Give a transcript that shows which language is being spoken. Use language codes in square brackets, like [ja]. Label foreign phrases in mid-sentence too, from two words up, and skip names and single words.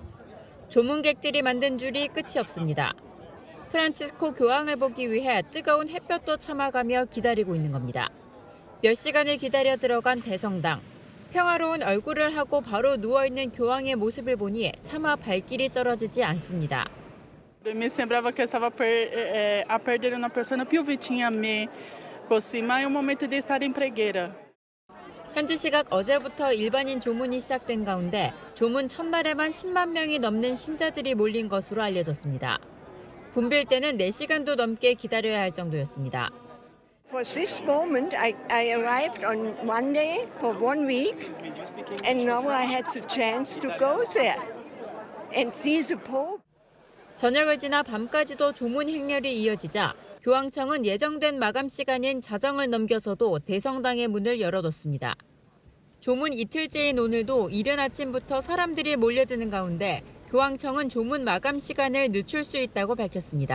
[ko] 조문객들이 만든 줄이 끝이 없습니다. 프란치스코 교황을 보기 위해 뜨거운 햇볕도 참아가며 기다리고 있는 겁니다. 몇 시간을 기다려 들어간 대성당. 평화로운 얼굴을 하고 바로 누워있는 교황의 모습을 보니 차마 발길이 떨어지지 않습니다. [it] Mi sembrava che stava a perdere una persona più vicina a me, così, ma è un momento di stare in preghiera. [ko] 현지 시각 어제부터 일반인 조문이 시작된 가운데 조문 첫날에만 10만 명이 넘는 신자들이 몰린 것으로 알려졌습니다. 붐빌 때는 4시간도 넘게 기다려야 할 정도였습니다. [en] For this moment, I arrived on Monday for 1 week, and now I had the chance to go there and see the Pope. [ko] 저녁을 지나 밤까지도 조문 행렬이 이어지자 교황청은 예정된 마감 시간인 자정을 넘겨서도 대성당의 문을 열어뒀습니다. 조문 이틀째인 오늘도 이른 아침부터 사람들이 몰려드는 가운데 교황청은 조문 마감 시간을 늦출 수 있다고 밝혔습니다.